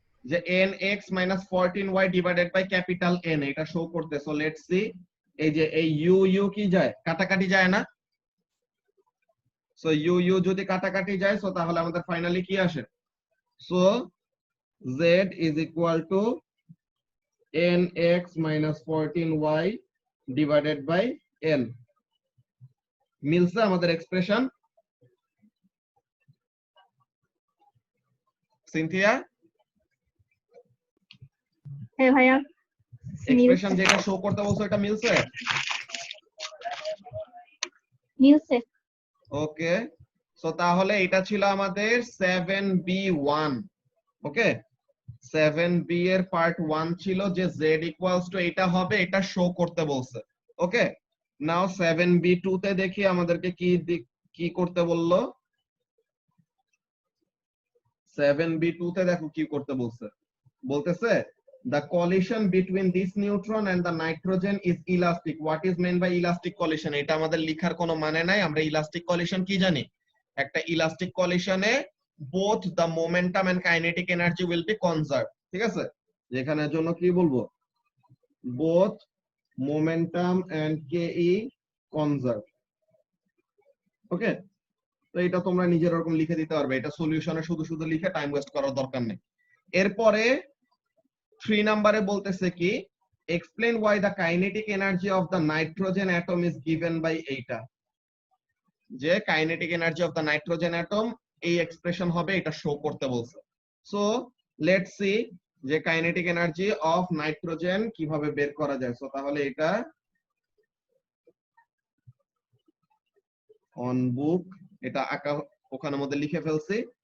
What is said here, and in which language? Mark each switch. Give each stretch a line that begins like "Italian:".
English: যে nx minus 14y divided by capital N এটা show করতে।
Bangla: সো লেটস সি, এই যে এই ইউ কি যায়, কাটাকাটি যায় না? সো ইউ যদি কাটাকাটি যায়, সো তাহলে আমাদের ফাইনালি কি আসে?
English: So z is equal to nx minus 14y divided by n।
Bangla: মিলছে আমাদের এক্সপ্রেশন? সিনথিয়া, হ্যাঁ ভাইয়া এক্সপ্রেশন যেটা শো করতে বলছো এটা মিলছে? মিলছে। ওকে, সো তাহলে এটা ছিল আমাদের 7b1। ওকে, 7b এর পার্ট 1 ছিল যে z ইকুয়ালস টু এটা হবে, এটা শো করতে বলছে। ওকে, নাও 7b2 তে দেখি আমাদেরকে কি করতে বললো। 7b2 তে দেখো কি করতে বলছে।
English: বলতেছে the collision between this neutron and the nitrogen is elastic. What is meant by elastic collision?
Bangla: এটা আমাদের লেখার কোনো মানে নাই। আমরা elastic collision কি জানি?
English: একটা elastic collision এ both the momentum and kinetic energy will be conserved।
Bangla: ঠিক আছে, যেখানের জন্য কি বলবো?
English: both momentum and ke conserved।
Bangla: ওকে, তো এটা তোমরা নিজের এরকম লিখে দিতে পারবে। এটা সলিউশনে শুধু শুধু লিখে টাইম ওয়েস্ট করার দরকার নেই। এরপরে 3 নম্বরে বলতেছে কি,
English: explain why the kinetic energy of the nitrogen atom is given by এইটা।
Bangla: যে
English: kinetic energy of the nitrogen atom
Bangla: এই এক্সপ্রেশন হবে, এটা শো করতে বলছে।
English: so let's see যে kinetic energy of nitrogen
Bangla: কিভাবে বের করা যায়। সো তাহলে এটা অন বুক, এটা আঁকা ওখানের মধ্যে লিখে ফেলছি।